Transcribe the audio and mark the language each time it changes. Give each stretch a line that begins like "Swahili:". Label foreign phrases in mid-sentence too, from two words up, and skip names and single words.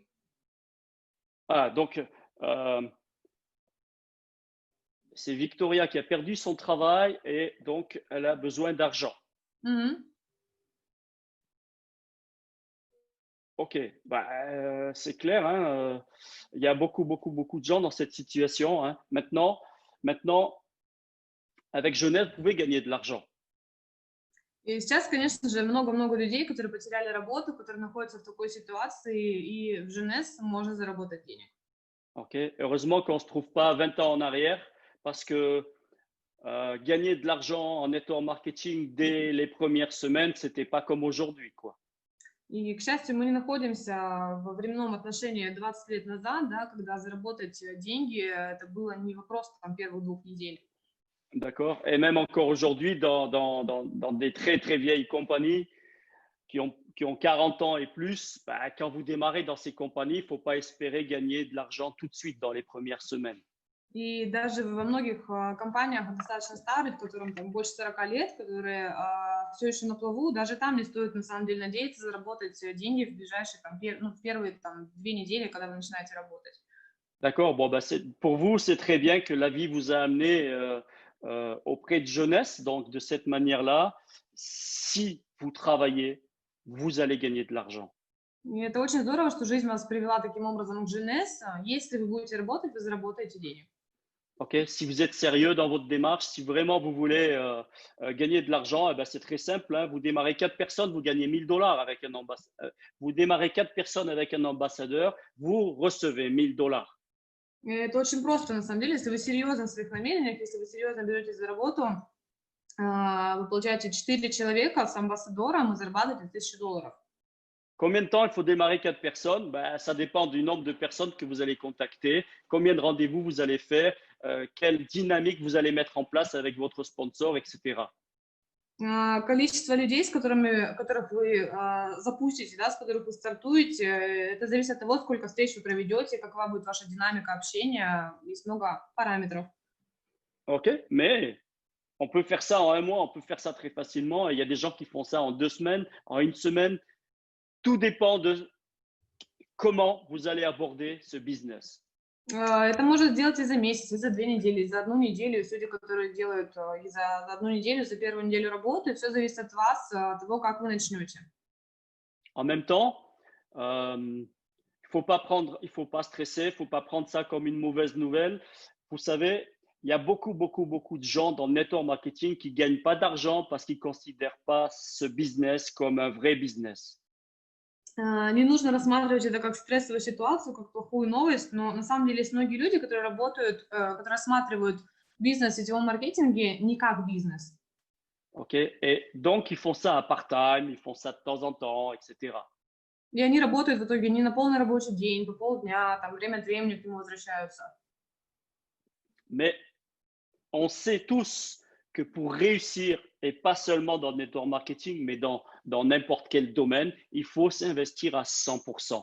French: Ah, donc, c'est Victoria qui a perdu son travail et donc elle a besoin d'argent. OK, bah, c'est clair, hein, il y a beaucoup de gens dans cette situation. Hein. Maintenant, avec Genève, vous pouvez gagner de l'argent.
Russian: И сейчас, конечно же, много-много людей, которые потеряли работу, которые находятся в такой ситуации, и в Женес можно заработать денег.
French: OK, heureusement qu'on ne se trouve pas 20 ans en arrière parce que gagner de l'argent en
English: network marketing
French: dès les premières semaines, c'était pas comme aujourd'hui, quoi.
Russian: И, к счастью, мы не находимся во временном отношении 20 лет назад, да, когда заработать деньги, это было не вопрос там, первых 2 недель.
French: D'accord. Et même encore aujourd'hui, dans des très, très vieilles compagnies qui ont 40 ans et plus, bah, quand vous démarrez dans ces compagnies, il ne faut pas espérer gagner de l'argent tout de suite dans les premières semaines.
Russian: И даже во многих компаниях достаточно старых, которым там больше 40 лет, которые все еще на плаву, даже там не стоит на самом деле надеяться заработать деньги в ближайшие там, в первые там, 2 недели, когда вы начинаете работать.
French: D'accord. Bon, bah, pour vous, c'est très bien que la vie vous a amené auprès de jeunesse. Donc, de cette manière-là, si vous travaillez, vous allez gagner de l'argent.
Russian: И это очень здорово, что жизнь вас привела таким образом к Женес. Если вы будете работать, вы заработаете денег.
French: Okay. Si vous êtes sérieux dans votre démarche, si vraiment vous voulez gagner de l'argent, eh ben, c'est très simple. Hein. Vous démarrez 4 personnes, vous gagnez $1000 avec un ambassadeur. Vous démarrez 4 personnes avec un ambassadeur, vous recevez $1000.
Russian: Это очень просто, на самом деле. Если вы серьезны в своих намерениях, если вы серьезно беретесь за работу, вы получаете 4 человека с амбассадором и зарабатываете $1000.
French: Combien de temps il faut démarrer 4 personnes? Ben, ça dépend du nombre de personnes que vous allez contacter, combien de rendez-vous vous allez faire, quelle dynamique vous allez mettre en place avec votre sponsor, etc.
Russian: Количество людей, которых вы запустите, да, с которых вы стартуете, это зависит от того, сколько встреч вы проведете, какова будет ваша динамика общения. Есть много параметров.
French: OK, mais on peut faire ça en 1 mois, on peut faire ça très facilement. Il y a des gens qui font ça en 2 semaines, en 1 semaine. Tout dépend de comment vous allez aborder ce business.
Russian: Это можно сделать и за месяц, и за 2 недели, и за 1 неделю. Люди, которые делают и за 1 неделю, за первую неделю работы, все зависит от вас, от того, как вы начнете.
French: En même temps, il faut pas stresser, il faut pas prendre ça comme une mauvaise nouvelle. Vous savez, il y a beaucoup de gens dans le
English: network marketing
French: qui gagnent pas d'argent parce qu'ils considèrent pas ce business comme un vrai business.
Russian: Не нужно рассматривать это как стрессовую ситуацию, как плохую новость, но на самом деле есть многие люди, которые работают, которые рассматривают бизнес в сетевом маркетинге не как бизнес.
French: OK? Et donc, ils font ça à part-time, ils font ça de temps en temps, etc.
Russian: И они работают в итоге не на полный рабочий день, по полдня, там время от времени к нему возвращаются.
French: Mais on sait tous que pour réussir, et pas seulement dans le
English: network marketing,
French: mais dans n'importe quel domaine, il faut s'investir à 100%.